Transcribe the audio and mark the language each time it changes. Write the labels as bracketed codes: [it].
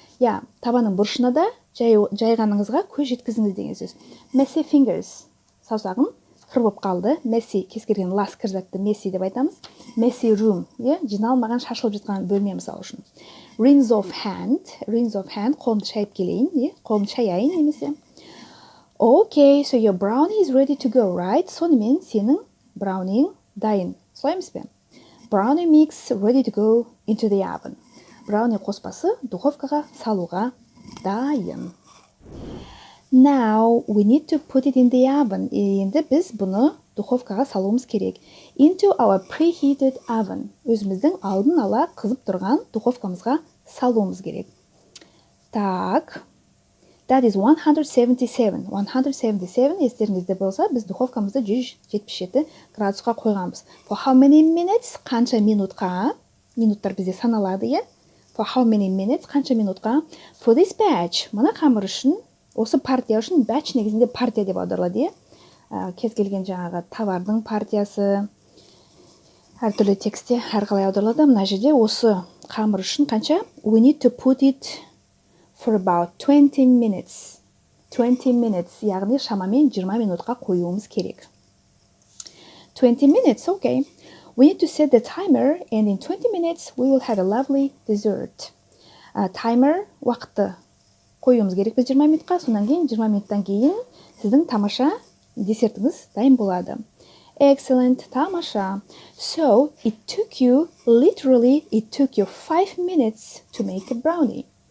[kk] Я, табанның бұрышына да жайғаныңызға көз жеткізіңіз деген сөз. [en] Messy fingers. [kk] Саусағым қыр болып қалды. Messy, кез келген лас кір затты messy деп айтамыз. Messy room, жиналмаған, шашылып жатқан бөлме мысалы үшін. [en] Rinse of hand, [kk] қолымды шайып келейін, қолымды шаяйын немесе. [en] Okay, so your brownie is ready to go, right? [kk] Сонымен сенің брауниң дайын. Солай емес пе? [en] Brownie mix ready to go into the oven. [kk] Брауни қоспасы духовкаға салуға дайын. [en] Now we need to put it in the oven. [kk] Енді біз бұны духовкаға салуымыз керек. [en] Into our preheated oven. [kk] Өзіміздің алдын ала қызып тұрған духовкамызға салуымыз керек. [ru] Так. [en] That is 177. [kk] 177, естеріңізде болса, біз духовкамызды 177 градусқа қойғанбыз. [en] For how many minutes? [kk] Қанша минутқа? Минуттар бізде саналады, [en] For how many minutes? [kk] Қанша минутқа? [en] For this batch. [kk] Мына қамыр үшін, осы партия үшін, batch негізінде партия деп аударылады, Кез келген жаңағы товардың партиясы, әртүрлі текстте әрқалай аударылады. Мына жерде осы қамыр үшін қанша? [en] We need to put it for about 20 minutes. 20 minutes, [kk] яғни шамамен 20 минутқа қоюымыз керек. [en] 20 minutes, okay. We need to set the timer, and in 20 minutes we will have a lovely dessert. [kk] Timer, уақытты қоюымыз керек біз 20 минутқа, сонан кейін 20 минуттан кейін сіздің тамаша десертіңіз дайын болады. [en] Excellent, тамаша. So, it took you 5 minutes to make a brownie.